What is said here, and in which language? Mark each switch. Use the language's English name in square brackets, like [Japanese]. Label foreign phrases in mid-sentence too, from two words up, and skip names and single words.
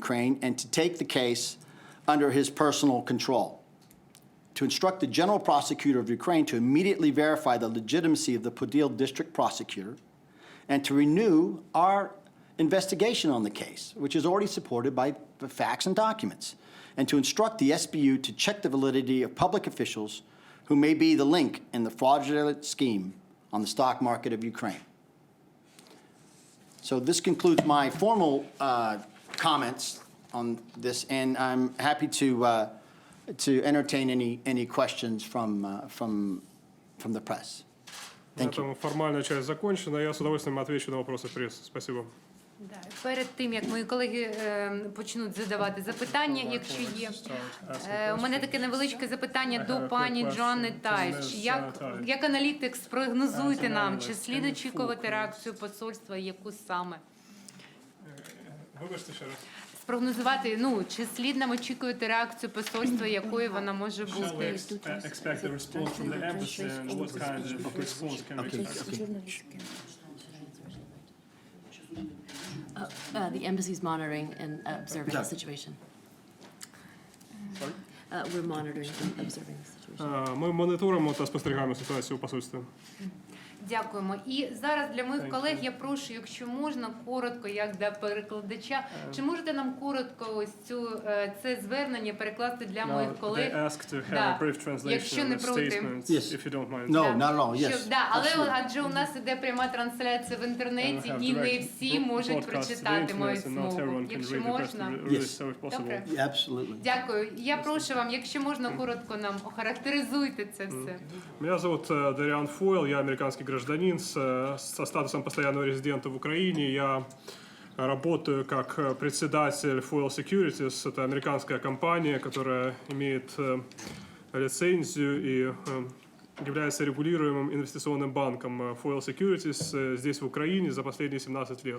[English] Ukraine and to take the case under his personal control, to instruct the general prosecutor of Ukraine to immediately verify the legitimacy of the Podil district prosecutor, and to renew our investigation on the case, which is already supported by the facts and documents, and to instruct the SBU to check the validity of public officials who may be the link in the fraudulent scheme on the stock market of Ukraine. So this concludes my formal comments on this, and I'm happy to entertain any questions from the press. [Russian] На этом формальная часть закончена. Я с удовольствием отвечу на вопросы прессы. Спасибо. [Ukrainian] Перед тим, як мої колеги почнуть задавати запитання, якщо є, у мене таке невеличке запитання до пані Джоанни Тайч. Як аналітик спрогнозуйте нам, чи слід очікувати реакцію посольства, яку саме? Вибачте ще раз. Спрогнозувати, чи слід нам очікувати реакцію посольства, якою вона може бути? [English] Expect a response from the embassy, and what kind of response can we expect? The embassy's monitoring and observing the situation. We're monitoring and observing the situation. [Ukrainian] Ми моніторимо та спостерігаємо ситуацію у посольстві. Дякуємо. І зараз для моїх колег я прошу, якщо можна, коротко, як для перекладача, чи можете нам коротко ось це звернення перекласти для моїх [English] They [Ukrainian] колег? [English] asked to have [Ukrainian] Да. [English] a brief [Ukrainian] Якщо [English] translation [Ukrainian] не [English] of the [Ukrainian] проти. [English] statements, Yes. if you don't mind. No, not at all, yes. [Ukrainian] Щоб, да, але адже у нас іде пряма трансляція в інтернеті, і не всі можуть прочитати мою змову. Якщо можна. Добре. [English] Yeah, absolutely. [Ukrainian] Дякую. Я прошу вам, якщо можна, коротко нам охарактеризуйте це все. [Russian] Меня зовут Дариан Фойл, я американский гражданин со статусом постоянного резидента в Украине. Я работаю как председатель Foil Securities. Это американская компания, которая имеет лицензию и является регулируемым инвестиционным банком Foil Securities здесь, в Украине, за последние 17 лет.